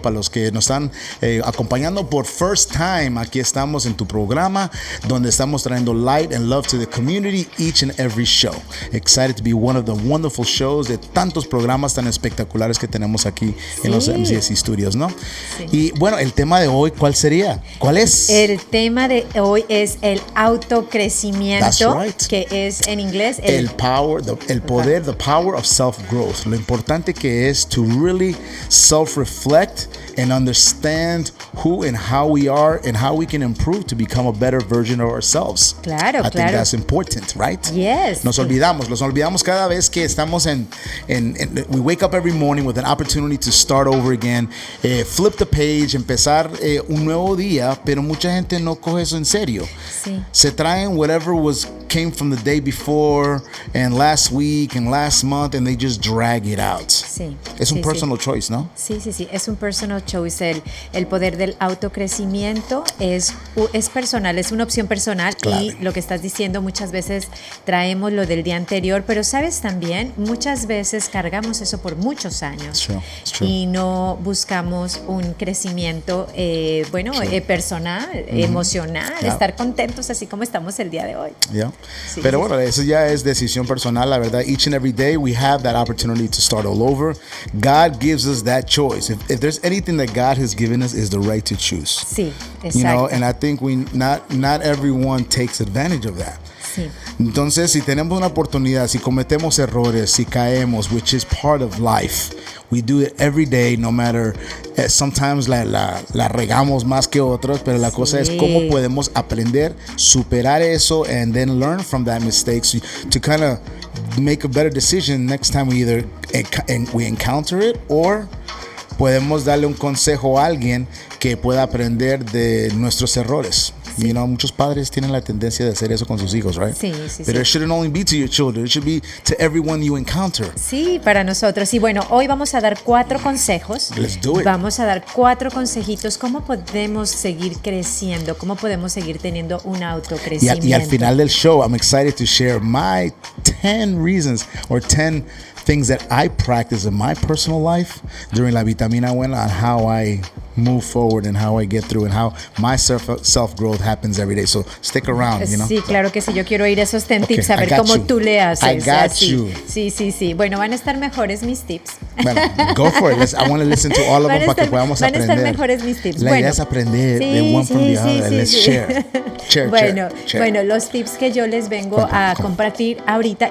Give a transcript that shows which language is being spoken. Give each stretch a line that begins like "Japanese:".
Spanish: Para los que nos están acompañando por
English: first time,
Spanish: aquí estamos en tu programa donde estamos trayendo
English: light and love to the community each and every show. Excited to be one of the wonderful shows
Spanish: de tantos programas tan espectaculares que tenemos aquí en los MCAC Studios, ¿no? Sí. Y bueno, el tema de hoy, ¿cuál sería? ¿Cuál es? El tema de hoy es el autocrecimiento,
English: That's right.
Spanish: Que es en inglés el power, el poder,
English: the power of self-growth.
Spanish: Lo importante que es
English: to really self-reflect and understand who and how we are and how we can improve to become a better version of ourselves.
Spanish: Claro,
English: I think that's important, right? Yes.
Spanish: Nos olvidamos cada vez que estamos
English: we wake up every morning with an opportunity to start over again, flip the page,
Spanish: empezar un nuevo día, pero mucha gente no coge eso en serio. Sí. Se traen
English: whatever came from the day before and last week and last month and they just drag it out.
Spanish: Sí. Es un
English: personal choice,
Spanish: ¿no? Sí, es un
English: personal choice.
Spanish: El poder del autocrecimiento es personal, es una opción personal. Claro. Y lo que estás diciendo, muchas veces traemos lo del día anterior, pero sabes también, muchas veces cargamos eso por muchos años.
English: It's true.
Spanish: Y no buscamos un crecimiento personal, emocional, estar contentos así como estamos el día de hoy.
English: Yeah.
Spanish: Sí, pero bueno, eso ya es decisión personal, la verdad.
English: Each and every day we have that opportunity to start all over. God gives us that choice. If there's anything that God has given us is the right to choose.
Spanish: Sí, exacto.
English: You know, and I think not everyone takes advantage of that.
Spanish: Sí. Entonces, si tenemos una oportunidad, si cometemos errores, si caemos,
English: which is part of life, we do it every day, no matter, sometimes
Spanish: la regamos más que otros, pero la cosa es cómo podemos aprender, superar eso,
English: and then learn from that mistake to kind of make a better decision next time we either we encounter it,
Spanish: or podemos darle un consejo a alguien que pueda aprender de nuestros errores. Sí.
English: You know,
Spanish: muchos padres tienen la tendencia de hacer eso con sus hijos, right? Sí.
English: But it shouldn't only be to your children, it should be to everyone you encounter.
Spanish: Sí, para nosotros. Y bueno, hoy vamos a dar 4 consejos.
English: Let's do it.
Spanish: Vamos a dar 4 consejitos. ¿Cómo podemos seguir creciendo? ¿Cómo podemos seguir teniendo un autocrecimiento?
English: Y al final del show, I'm excited to share my 10 reasons or 10 things that I practice in my personal life during la vitamina buena on how I move forward and how I get through and how my self-growth happens every day. So stick around, you know.
Spanish: Sí, claro que sí. Yo quiero oír esos 10 tips, a ver cómo tú le haces.
English: I got you.
Spanish: Sí. Bueno, van a estar mejores mis tips.
English: Bueno, go for it. I want to listen to all of them
Spanish: para que podamos aprender. Van a estar mejores mis tips. La idea es aprender de
English: one from the other. Let's share.
Spanish: Bueno, los tips que yo les vengo a compartir ahorita.